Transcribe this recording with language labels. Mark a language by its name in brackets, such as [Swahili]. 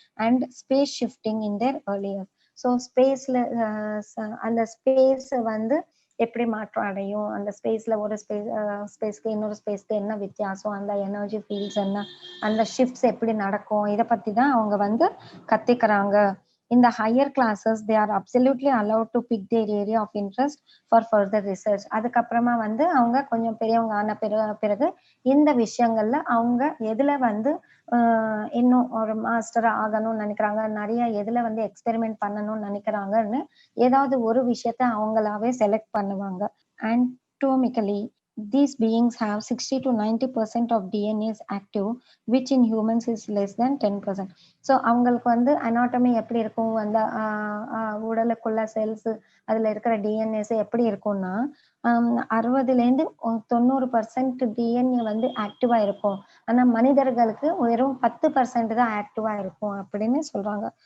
[English] And space shifting in their earlier. [Tamil] So ஸ்பேஸ்ல அந்த space வந்து எப்படி மாற்றம் அடையும், அந்த ஸ்பேஸ்ல ஒரு ஸ்பேஸ்க்கு இன்னொரு ஸ்பேஸ்க்கு என்ன வித்தியாசம், அந்த எனர்ஜி ஃபீல்ட்ஸ் என்ன, அந்த ஷிஃப்ட்ஸ் எப்படி நடக்கும், இதை பத்தி தான் அவங்க வந்து கத்துக்கிறாங்க. [English] In the higher classes, they are absolutely allowed to pick their area of interest for further research. [Tamil] அதுக்கப்புறமா வந்து அவங்க கொஞ்சம் பெரியவங்க ஆன பிறகு இந்த விஷயங்கள்ல அவங்க எதுல வந்து இன்னும் ஒரு மாஸ்டர் ஆகணும்னு நினைக்கிறாங்க, நிறைய எதுல வந்து எக்ஸ்பெரிமெண்ட் பண்ணணும்னு நினைக்கிறாங்கன்னு ஏதாவது ஒரு விஷயத்த அவங்களாவே செலக்ட் பண்ணுவாங்க. [English] Anatomically, these beings have 60 to 90% of DNA is active, which in humans is less than 10%. [Tamil] So அவங்களுக்கு வந்து அனாட்டமி எப்படி இருக்கும், அந்த உடலுக்குள்ள செல்ஸ் அதுல இருக்கிற டிஎன்ஏஸ் எப்படி இருக்கும்னா 60லேருந்து 90% டிஎன்ஏ வந்து ஆக்டிவா இருக்கும். ஆனா மனிதர்களுக்கு வெறும் 10% தான் ஆக்டிவா இருக்கும் அப்படின்னு சொல்றாங்க.